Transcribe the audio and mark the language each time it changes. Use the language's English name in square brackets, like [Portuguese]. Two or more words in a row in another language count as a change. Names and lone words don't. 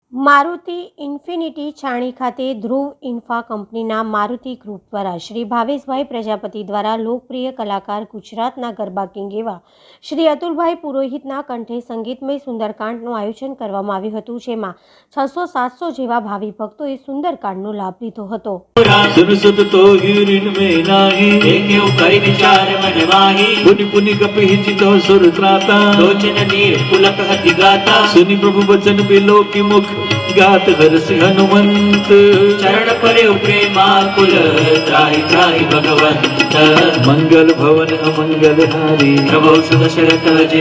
[Gujarati] મારુતિ ઇન્ફિનિટી છાણી ખાતે ધ્રુવ ઇન્ફા કંપનીના મારુતિ ગ્રુપ દ્વારા શ્રી ભાવેશભાઈ પ્રજાપતિ દ્વારા લોકપ્રિય કલાકાર ગુજરાતના ગરબા કિંગ એવા શ્રી અતુલભાઈ પુરોહિતના કંઠે સંગીતમય સુંદરકાંડનું આયોજન કરવામાં આવ્યું હતું, જેમાં 600-700 જેવા ભાવિ ભક્તોએ સુંદરકાંડનો લાભ લીધો હતો। [Awadhi] गात हरसि हनुमंत चरण परे प्रेमाकुल त्राहि त्राहि भगवंत मंगल भवन अमंगल हारी प्रभु सुदशरथ जिर